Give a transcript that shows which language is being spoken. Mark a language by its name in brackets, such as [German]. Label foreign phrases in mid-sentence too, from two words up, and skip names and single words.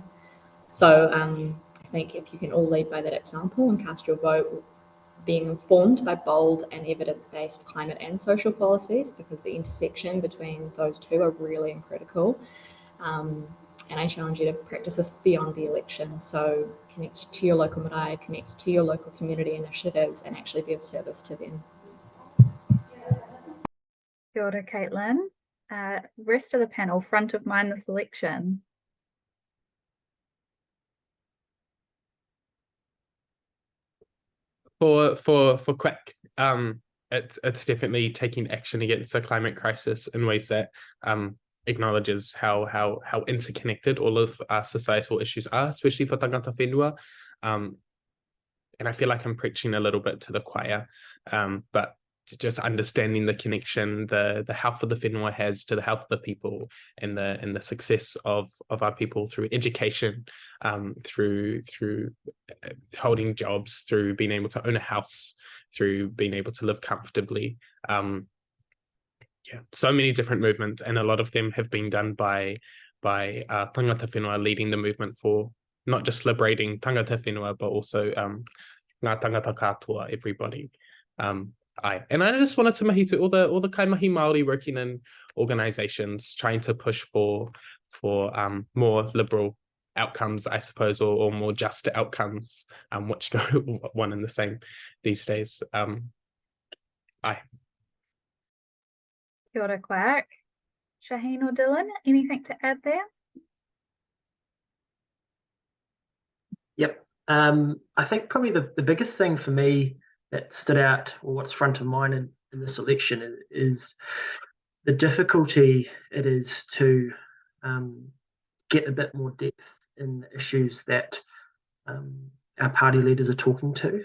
[English] So I think if you can all lead by that example and cast your vote being informed by bold and evidence-based climate and social policies, because the intersection between those two are really critical. And I challenge you to practice this beyond the election. So connect to your local marae, connect to your local community initiatives, and actually be of service to them. [Māori] Kia ora, Caitlyn. [English] Rest of the panel, front of mind this election. For Quack, it's definitely taking action against the climate crisis in ways that acknowledges how interconnected all of our societal issues are, especially for [Māori] tangata whenua. [English] And I feel like I'm preaching a little bit to the choir, but just understanding the connection, the health of the whenua has to the health of the people, and the success of our people through education, through holding jobs, through being able to own a house, through being able to live comfortably. So many different movements, and a lot of them have been done by [Māori] tangata whenua [English] leading the movement for not just liberating [Māori] tangata whenua, but also ngā tangata katoa, [English] everybody. And I just wanted to mahi to all the [Māori] kaimahi Māori [English] working in organisations trying to push for more liberal outcomes, I suppose, or more just outcomes, which go one and the same these days. [Māori] Kia ora, Quack. [English] Shaheen or Dylan, anything to add there? Yep. I think probably the biggest thing for me that stood out, or what's front of mind in this election, is the difficulty it is to get a bit more depth in the issues that our party leaders are talking to.